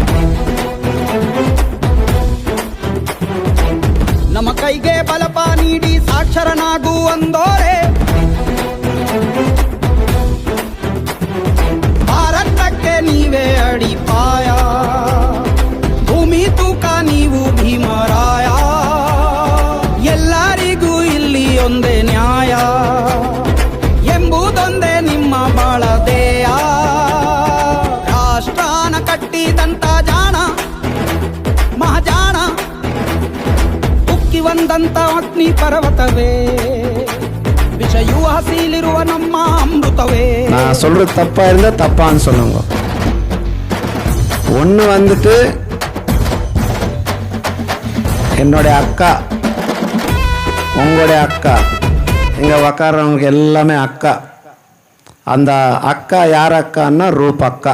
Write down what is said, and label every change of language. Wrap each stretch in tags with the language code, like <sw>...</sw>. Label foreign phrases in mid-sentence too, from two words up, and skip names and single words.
<kn>ನಮ್ಮ ಕೈಗೆ ಬಲಪ ನೀಡಿ ಸಾಕ್ಷರನಾಗು ಅಂದೋರೆ, ಭಾರತಕ್ಕೆ ನೀವೇ ಅಡಿಪಾಯ, ಭೂಮಿ ತೂಕ ನೀವು ಭೀಮರಾಯ, ಎಲ್ಲರಿಗೂ ಇಲ್ಲಿ ಒಂದೇ ನ್ಯಾಯ ಎಂಬುದೊಂದೇ ನಿಮ್ಮ ಬಾಳದೇಯ. ರಾಷ್ಟ್ರಾನ ಕಟ್ಟಿದಂತ ಜಾಣ ಮಹಾಜಾಣ, ಉಕ್ಕಿ ಬಂದಂತ ಅಗ್ನಿ ಪರ್ವತವೇ, ವಿಷಯೂ ಹಸಿಲಿರುವ ನಮ್ಮ ಅಮೃತವೇ.</kn> <ta>நான் சொல்றது தப்பா இருந்தா தப்பான்னு சொல்லுங்க. ஒன்று வந்துட்டு என்னுடைய அக்கா, உங்களுடைய அக்கா, இங்கே உக்காரவங்களுக்கு எல்லாமே அக்கா. அந்த அக்கா யார் அக்கான்னா ரூபக்கா.</ta>